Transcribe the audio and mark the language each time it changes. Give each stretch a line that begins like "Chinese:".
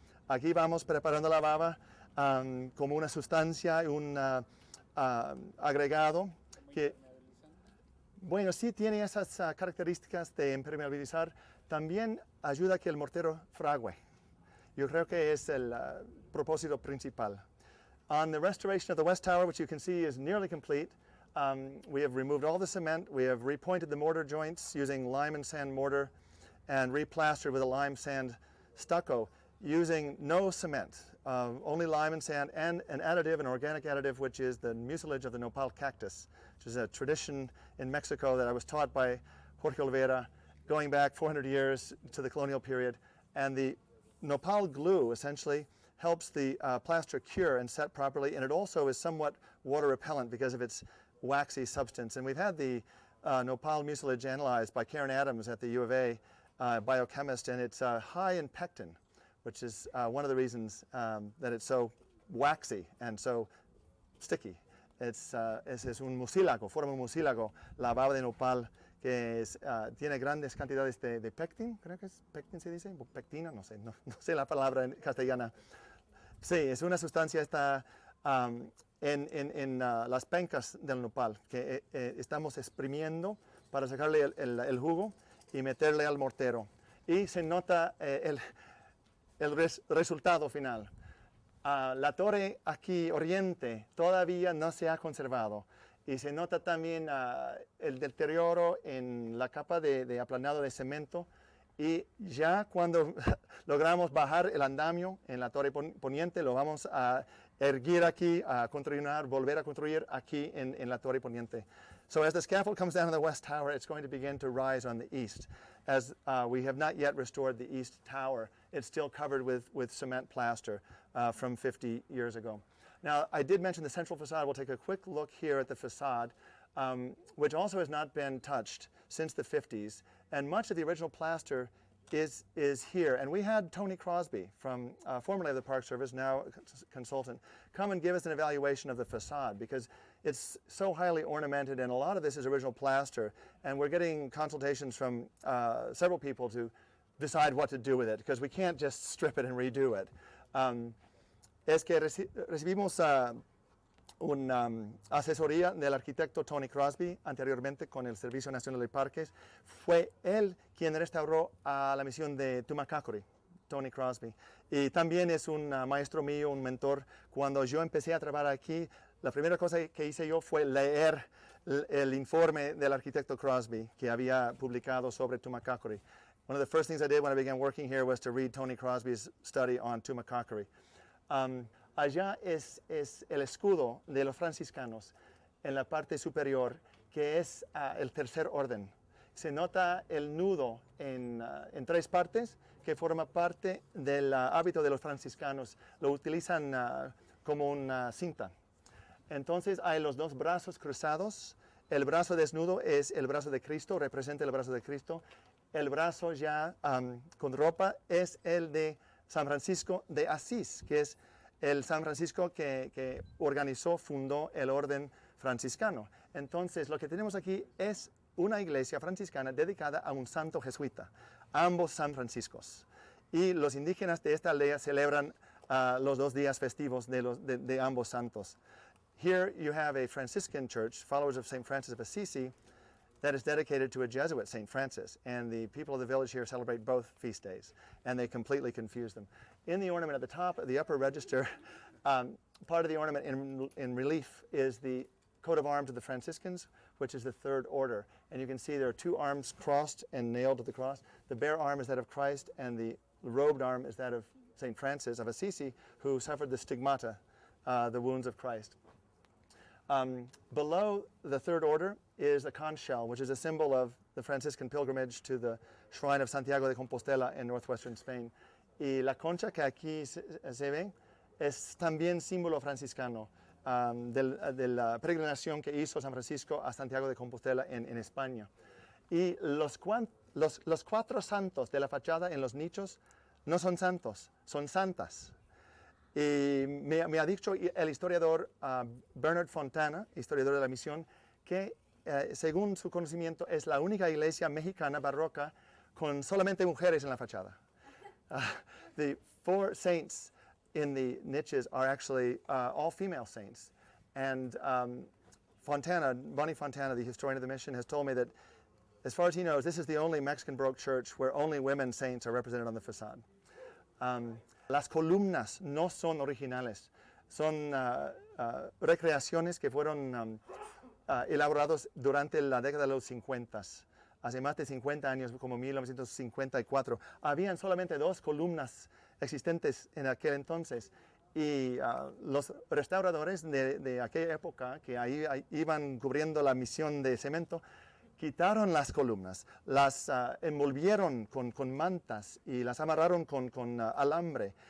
Spanish: Aquí vamos preparando la baba como una sustancia, un agregado que, bueno, sí tiene esas características de impermeabilizar. También ayuda a que el mortero frague. Yo creo que es el propósito principal.
English: On the restoration of the West Tower, which you can see is nearly complete, we have removed all the cement, we have repointed the mortar joints using lime and sand mortar and replastered with a lime sand stucco using no cement, only lime and sand and an additive, an organic additive, which is the mucilage of the nopal cactus, which is a tradition in Mexico that I was taught by Jorge Olvera going back 400 years to the colonial period. And the nopal glue essentially helps the plaster cure and set properly, and it also is somewhat water repellent because of its waxy substance. And we've had the nopal mucilage analyzed by Karen Adams at the U of A, biochemist, and it's high in pectin, which is one of the reasons that it's so waxy and so sticky.
Spanish: Es un mucílago, forma un mucílago, la baba de nopal, que tiene grandes cantidades de pectin, creo que es pectin se dice, pectina, no sé la palabra en castellana. Sí, es una sustancia está en las pencas del nopal que estamos exprimiendo para sacarle el jugo y meterle al mortero. Y se nota el resultado final. La torre aquí oriente todavía no se ha conservado y se nota también el deterioro en la capa de aplanado de cemento, y ya cuando logramos bajar el andamio en la torre poniente lo vamos a erguir aquí, a volver a construir aquí en la torre poniente.
English: So as the scaffold comes down on the west tower, it's going to begin to rise on the east. As we have not yet restored the east tower, it's still covered with cement plaster from 50 years ago. Now, I did mention the central facade. We'll take a quick look here at the facade, which also has not been touched since the 50s. And much of the original plaster is here. And we had Tony Crosby, from formerly of the Park Service, now a consultant, come and give us an evaluation of the facade, because it's so highly ornamented, and a lot of this is original plaster. And we're getting consultations from several people to decide what to do with it, because we can't just strip it and redo it.
Spanish: Es que recibimos una asesoría del arquitecto Tony Crosby anteriormente con el Servicio Nacional de Parques. Fue él quien restauró a la misión de Tumacacori, Tony Crosby. Y también es un maestro mío, un mentor. Cuando yo empecé a trabajar aquí, la primera cosa que hice yo fue leer el informe del arquitecto Crosby que había publicado sobre Tumacacori.
English: One of the first things I did when I began working here was to read Tony Crosby's study on Tumacacori.
Spanish: Allá es el escudo de los franciscanos en la parte superior, que es el tercer orden. Se nota el nudo en tres partes, que forma parte del hábito de los franciscanos. Lo utilizan como una cinta. Entonces hay los dos brazos cruzados. El brazo desnudo es el brazo de Cristo, representa el brazo de Cristo. El brazo ya con ropa es el de San Francisco de Asís, que es el San Francisco que organizó, fundó el orden franciscano. Entonces, lo que tenemos aquí es una iglesia franciscana dedicada a un santo jesuita, ambos San Franciscos. Y los indígenas de esta aldea celebran los 2 días festivos de ambos santos.
English: Here you have a Franciscan church, followers of St. Francis of Assisi, that is dedicated to a Jesuit, St. Francis, and the people of the village here celebrate both feast days, and they completely confuse them. In the ornament at the top, the upper register, part of the ornament in relief is the coat of arms of the Franciscans, which is the 3rd order, and you can see there are 2 arms crossed and nailed to the cross. The bare arm is that of Christ, and the robed arm is that of St. Francis of Assisi, who suffered the stigmata, the wounds of Christ. Below the 3rd order is a conch shell, which is a symbol of the Franciscan pilgrimage to the shrine of Santiago de Compostela in northwestern Spain.
Spanish: Y la concha que aquí se ve es también símbolo franciscano de la peregrinación que hizo San Francisco a Santiago de Compostela en España. Y los 4 santos de la fachada en los nichos no son santos, son santas. Y me ha dicho el historiador Bernard Fontana, historiador de la misión, que según su conocimiento es la única iglesia mexicana barroca con solamente mujeres en la fachada.
English: The 4 saints in the niches are actually all female saints. And Bonnie Fontana, the historian of the mission, has told me that as far as he knows, this is the only Mexican Baroque church where only women saints are represented on the facade.
Spanish: Las columnas no son originales, son recreaciones que fueron elaborados durante la década de los 50, hace más de 50 años, como 1954. Habían solamente 2 columnas existentes en aquel entonces y los restauradores de aquella época, que ahí iban cubriendo la misión de cemento, quitaron las columnas, las envolvieron con mantas y las amarraron con alambre.